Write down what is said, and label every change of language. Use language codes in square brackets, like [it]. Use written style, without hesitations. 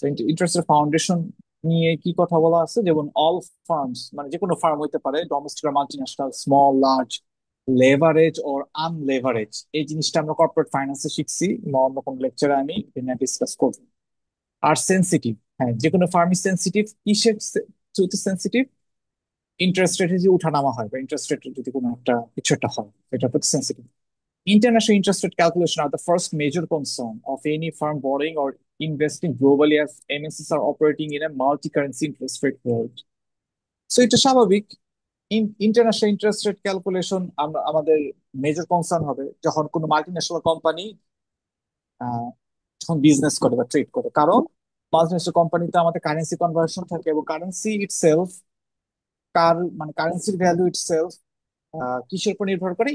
[bn] ইন্টারেস্টের ফাউন্ডেশন নিয়ে কি কথা বলা আছে, যেমন অল ফার্মস মানে যে কোনো ফার্ম হইতে পারে, ডোমেস্টিক আর মাল্টিন্যাশনাল, স্মল লার্জ, লেভারেজ ওর আনলেভারেজ, এই জিনিসটা আমরা কর্পোরেট ফাইন্যান্সে শিখছি বা অন্য কোনো লেকচারে আমি এটা ডিসকাস করবো। আর সেন্সিটিভ, হ্যাঁ যে কোনো ফার্মই সেন্সিটিভ। কিসের সেন্সিটিভ? ইন্টারেস্ট রেটে যে উঠানামা হয় বা ইন্টারেস্ট রেটে যদি কোনো একটা কিছু একটা হয়, এটার প্রতি sensitive. [en] International interest rate calculation are the first major concern of any firm borrowing or investing globally, as MNCs are operating in a multi-currency interest rate world. [bn] So এটা স্বাভাবিক। ইন্টারন্যাশনাল ইন্টারেস্ট রেট ক্যালকুলেশন আমরা আমাদের major concern হবে যখন কোনো multinational company যখন business করে বা ট্রেড করে, কারণ মাল্টিন্যাশনাল কোম্পানিতে আমাদের কারেন্সি কনভার্সন থাকে এবং কারেন্সি ইটসেলফ, মানে কারেন্সির ভ্যালু ইটসেলফ কিসের উপর নির্ভর করে?